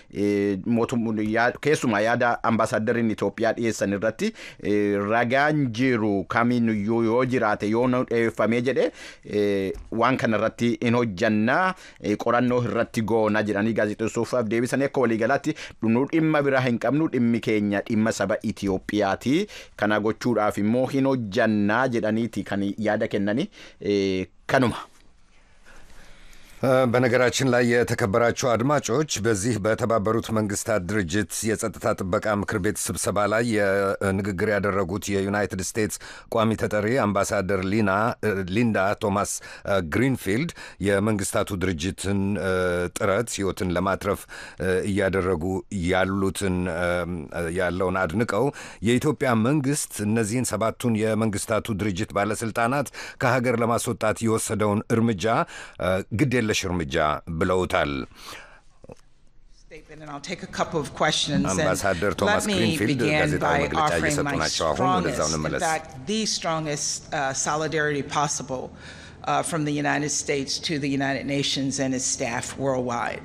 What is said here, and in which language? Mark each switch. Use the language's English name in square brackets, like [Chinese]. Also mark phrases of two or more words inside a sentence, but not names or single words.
[Oromo] keessumaa yaada ambaasaaddariin Itoophiyaa dhiyeessan irratti ragaan jiru kamiinuyyuu yoo jiraate yoo dheeffamee jedhe waan kanarratti hin hojjannaa qorannoo irratti goona jedhanii gaazexeessootaaf deebisanii akka waliigalaatti nu dhimma biraa hin qabnu dhimmi keenya dhimma saba Itiyoophiyaati kana gochuudhaaf immoo hin hojjannaa jedhaniiti kan yaada kennanii kanuma. [Amharic] በነገራችን ላይ የተከበራችሁ አድማጮች በዚህ በተባበሩት መንግስታት ድርጅት የጸጥታ ጥበቃ ምክር ቤት ስብሰባ ላይ ንግግር ያደረጉት የዩናይትድ ስቴትስ ቋሚ ተጠሪ አምባሳደር ሊንዳ ቶማስ ግሪንፊልድ የመንግስታቱ ድርጅትን ጥረት ህይወትን ለማትረፍ እያደረጉ ያለውን አድንቀው የኢትዮጵያ መንግስት እነዚህን ሰባቱን የመንግስታቱ ድርጅት ባለስልጣናት ከሀገር ለማስወጣት የወሰደውን እርምጃ ግድ እርምጃ ብለውታል። [English] And I'll take a couple of questions. Ambassador Thomas Greenfield began by offering my strongest, in fact, the strongest solidarity possible from the United States to the United Nations and its staff worldwide.